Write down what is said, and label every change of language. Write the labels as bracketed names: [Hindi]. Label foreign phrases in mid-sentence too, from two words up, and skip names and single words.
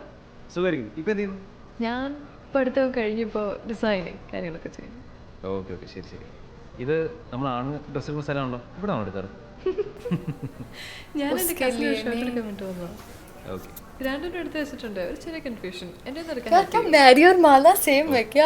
[Malayalam] സുഖമായിരിക്കും. ഇപ്പൊ എന്ത് ചെയ്യുന്നു? ഞാൻ പഠിത്തം കഴിഞ്ഞപ്പോൾ ഡിസൈനിങ് കാര്യങ്ങളൊക്കെ ചെയ്യുന്നു. [English] okay okay [Malayalam] ശരി ശരി. ഇത് നമ്മൾ ആണ് ഡ്രസ്സ് എടുക്കുന്ന സ്ഥലമാണല്ലോ, ഇവിടെ ആണോ എടുക്കാറ്? ഞാൻ എൻ്റെ കസിന് ഷർട്ട് എടുക്കാൻ വേണ്ടി വന്നതാണ്. ഓക്കെ. രണ്ടിനും എടുത്ത് വെച്ചിട്ടുണ്ട്. ഒരു ചെറിയ കൺഫ്യൂഷൻ. എൻ്റെ [Hindi] यार क्या मैरी और माला सेम है क्या?